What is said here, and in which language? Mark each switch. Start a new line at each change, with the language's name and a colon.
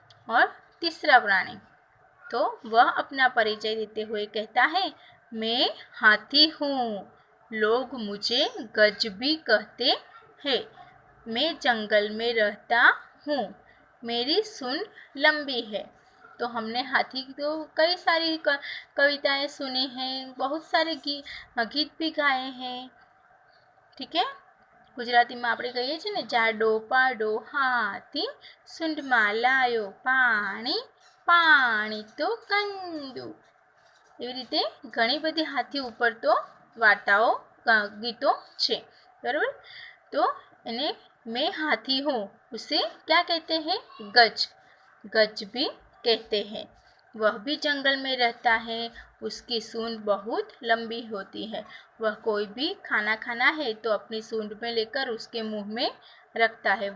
Hindi: और तीसरा प्राणी, तो वह अपना परिचय देते हुए कहता है, मैं हाथी हूँ, लोग मुझे गज भी कहते हैं, मैं जंगल में रहता हूँ, मेरी सूंड लंबी है। तो हमने हाथी तो कई सारी कविताएं सुनी हैं, बहुत सारे गीत भी गाए हैं। ठीक है,
Gujarati: ગુજરાતીમાં આપણે કહીએ છીએ ને, જાડો પાડો હાથી સૂંઢમાં લાયો પાણી, પાણી તો કંડું. એવી રીતે ઘણી બધી હાથી ઉપર તો વાર્તાઓ ગીતો છે, બરાબર। તો એને
Hindi: मैं हाथी हूँ, उसे क्या कहते हैं? गज, गज भी कहते हैं। वह भी जंगल में रहता है, उसकी सूंड बहुत लंबी होती है। वह कोई भी खाना खाना है तो अपनी सूंड में लेकर उसके मुंह में रखता है।